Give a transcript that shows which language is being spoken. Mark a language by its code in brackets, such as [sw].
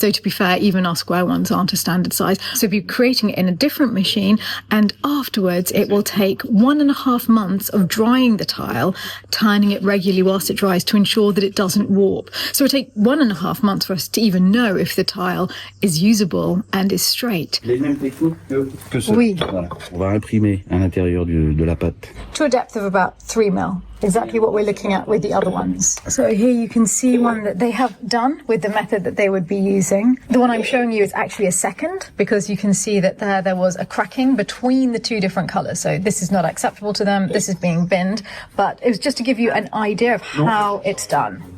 [en] Though to be fair, even our square ones aren't a standard size. So if you're creating it in a different machine, and afterwards it will take 1.5 months of drying the tile, turning it regularly whilst it dries to ensure that it doesn't warp. So it'll take 1.5 months for us to even know if the tile is usable and is straight. [fr] Les mêmes techniques que ceux. Oui. Voilà. On va imprimer à l'intérieur de la pâte. [en] To a depth of about 3 mil. Exactly what we're looking at with the other ones. So here you can see one that they have done with the method that they would be using. The one I'm showing you is actually a second, because you can see that there was a cracking between the two different colours. So this is not acceptable to them, this is being binned, but it was just to give you an idea of how it's done.